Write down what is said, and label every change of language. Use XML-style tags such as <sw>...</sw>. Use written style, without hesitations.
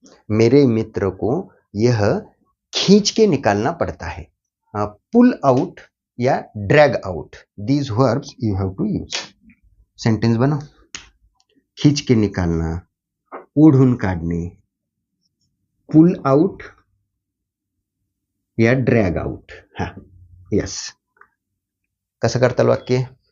<hi>मेरे मित्र को यह खींच के निकालना पड़ता है।</hi> <en>Pull out या drag out, these verbs you have to use।</en> <hi>Sentence बनाओ। खींच के निकालना,</hi> <mr>ओढून काढणे,</mr> <en>Pull out या drag out.</en> <mr>हाँ, यस, कसं करता वाक्य?</mr>